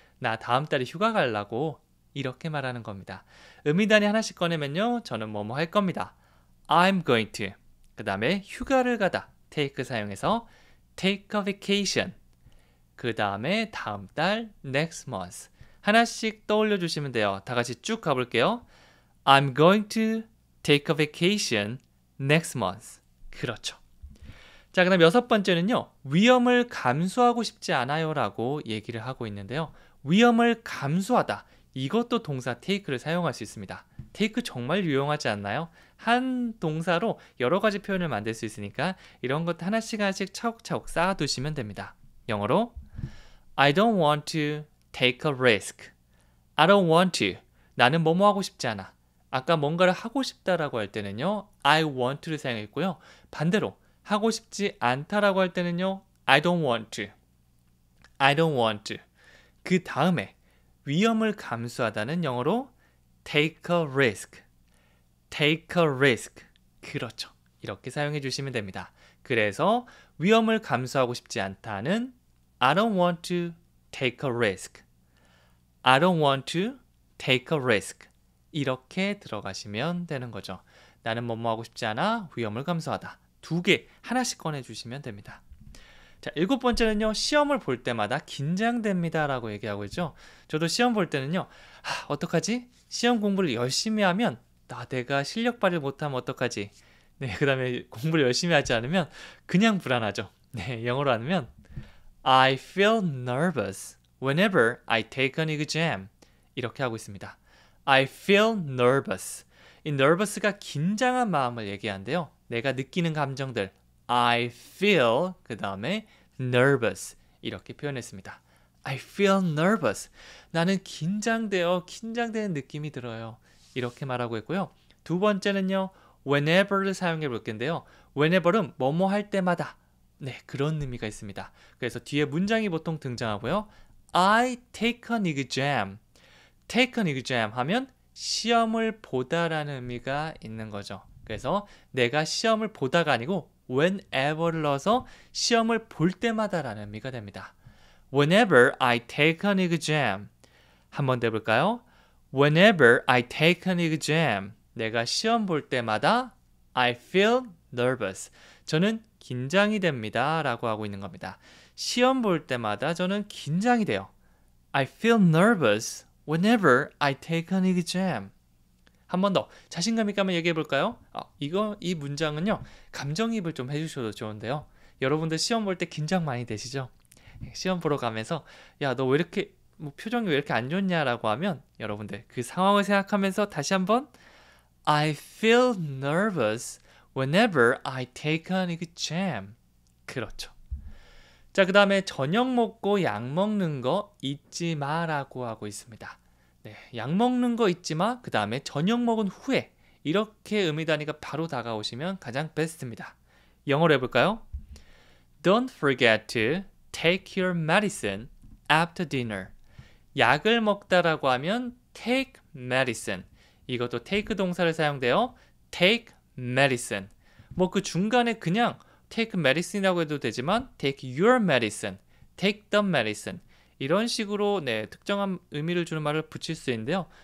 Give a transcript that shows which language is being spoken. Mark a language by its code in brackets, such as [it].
[ko] 나 다음 달에 휴가 가려고 이렇게 말하는 겁니다. 음이단위 하나씩 꺼내면요. 저는 뭐뭐 할 겁니다. [en] I'm going to. [ko] 그 다음에 휴가를 가다. [en] take [ko] 사용해서 [en] take a vacation. [ko] 그 다음에 다음 달 [en] next month. [ko] 하나씩 떠올려 주시면 돼요. 다 같이 쭉 가볼게요. [en] I'm going to take a vacation next month. [ko] 그렇죠. 자, 그다음 여섯 번째는요. 위험을 감수하고 싶지 않아요 라고 얘기를 하고 있는데요. 위험을 감수하다. 이것도 동사 take를 사용할 수 있습니다. take 정말 유용하지 않나요? 한 동사로 여러 가지 표현을 만들 수 있으니까 이런 것 하나씩 하나씩 차곡차곡 쌓아두시면 됩니다. 영어로 [en] I don't want to take a risk. I don't want to. [ko] 나는 뭐뭐 하고 싶지 않아. 아까 뭔가를 하고 싶다라고 할 때는요. [en] I want to를 [ko] 사용했고요. 반대로 하고 싶지 않다라고 할 때는요. [en] I don't want to. I don't want to. [ko] 그 다음에 위험을 감수하다는 영어로 [en] take a risk. take a risk. [ko] 그렇죠. 이렇게 사용해 주시면 됩니다. 그래서 위험을 감수하고 싶지 않다는 [en] I don't want to take a risk. I don't want to take a risk. [ko] 이렇게 들어가시면 되는 거죠. 나는 뭐뭐 하고 싶지 않아. 위험을 감수하다. 두 개 하나씩 꺼내주시면 됩니다. 자, 일곱 번째는요. 시험을 볼 때마다 긴장됩니다 라고 얘기하고 있죠. 저도 시험 볼 때는요. 어떡하지? 시험 공부를 열심히 하면 내가 실력 발휘 못하면 어떡하지? 네, 그 다음에 공부를 열심히 하지 않으면 그냥 불안하죠. 네, 영어로 하면 [en] I feel nervous whenever I take an exam. [ko] 이렇게 하고 있습니다. [en] I feel nervous. [ko] 이 nervous가 긴장한 마음을 얘기하는데요. 내가 느끼는 감정들 I feel 그 다음에 nervous 이렇게 표현했습니다. [en] I feel nervous. [ko] 나는 긴장되는 느낌이 들어요. 이렇게 말하고 있고요. 두 번째는요. whenever를 사용해 볼 텐데요. whenever은 뭐뭐 할 때마다 네, 그런 의미가 있습니다. 그래서 뒤에 문장이 보통 등장하고요. [en] I take an exam. [ko] take an exam 하면 시험을 보다라는 의미가 있는 거죠. 그래서 내가 시험을 보다가 아니고 whenever를 넣어서 시험을 볼 때마다라는 의미가 됩니다. [en] Whenever I take an exam. [ko] 한번 더 해볼까요? [en] Whenever I take an exam. [ko] 내가 시험 볼 때마다 [en] I feel nervous. [ko] 저는 긴장이 됩니다 라고 하고 있는 겁니다. 시험 볼 때마다 저는 긴장이 돼요. [en] I feel nervous whenever I take an exam. [ko] 한 번 더 자신감 있게 한번 얘기해 볼까요? 이 문장은요. 감정이입을 좀 해주셔도 좋은데요. 여러분들 시험 볼 때 긴장 많이 되시죠? 시험 보러 가면서 야, 너 왜 이렇게 표정이 왜 이렇게 안 좋냐라고 하면 여러분들 그 상황을 생각하면서 다시 한번 [en] I feel nervous whenever I take an exam. [ko] 그렇죠. 자, 그 다음에 저녁 먹고 약 먹는 거 잊지 마라고 하고 있습니다. 네, 약 먹는 거 잊지 마. 그 다음에 저녁 먹은 후에 이렇게 의미 단위가 바로 다가오시면 가장 베스트입니다. 영어로 해볼까요? [en] Don't forget to take your medicine after dinner. [ko] 약을 먹다라고 하면 take medicine. 이것도 take 동사를 사용돼요. take medicine. 뭐 그 중간에 그냥 take medicine이라고 해도 되지만 [en] take your medicine, take the medicine [ko] 이런 식으로 특정한 의미를 주는 말을 붙일 수 있는데요.